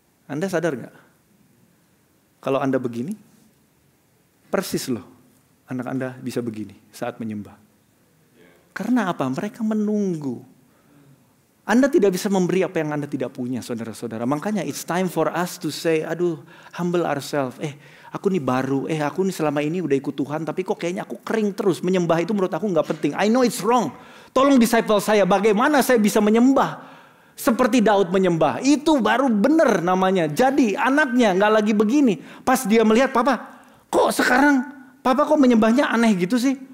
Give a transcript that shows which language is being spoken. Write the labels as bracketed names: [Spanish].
[Indonesian] Anda sadar gak? Kalau Anda begini, persis loh anak Anda bisa begini saat menyembah. Karena apa? Mereka menunggu. Anda tidak bisa memberi apa yang Anda tidak punya, saudara-saudara. Makanya [English] it's time for us to say, aduh, humble ourselves. [Indonesian] Aku nih baru, aku nih selama ini udah ikut Tuhan, tapi kok kayaknya aku kering terus. Menyembah itu menurut aku gak penting. [English] I know it's wrong. [Indonesian] Tolong disciple saya, bagaimana saya bisa menyembah seperti Daud menyembah. Itu baru benar namanya. Jadi anaknya gak lagi begini. Pas dia melihat, papa kok sekarang papa kok menyembahnya aneh gitu sih.